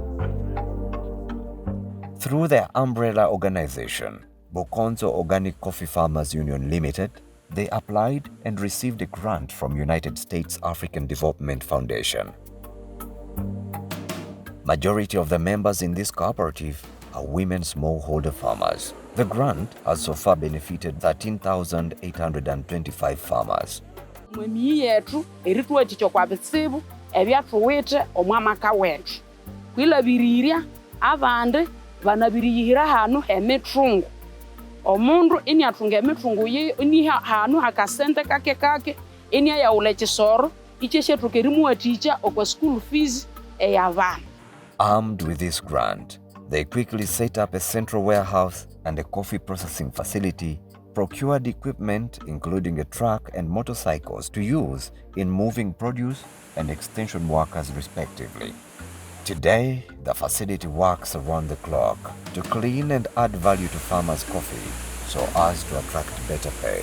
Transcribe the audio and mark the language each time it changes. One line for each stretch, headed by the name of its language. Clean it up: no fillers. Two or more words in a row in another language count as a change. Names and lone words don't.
English: Through their umbrella organization, Bokonzo Organic Coffee Farmers Union Limited, they applied and received a grant from United States African Development Foundation. Majority of the members in this cooperative are women smallholder farmers. The grant has so far benefited 13,825 farmers.
Konzo: Mwemi yetu eritwechicho kwa bisibu ebyathuwithe omwamaka wethu kwilabiriria abandi banabiriyihira hanu hemithungu omundu iniathunga emithungu ye ini hanu hakasente kake inia yaula ekisoro ikyeshethuka erimuwathikya okwa
English: school fees
Konzo: eyabana.
English: Armed with this grant, they quickly set up a central warehouse and a coffee processing facility, procured equipment including a truck and motorcycles to use in moving produce and extension workers respectively. Today, the facility works around the clock to clean and add value to farmers' coffee so as to attract better pay.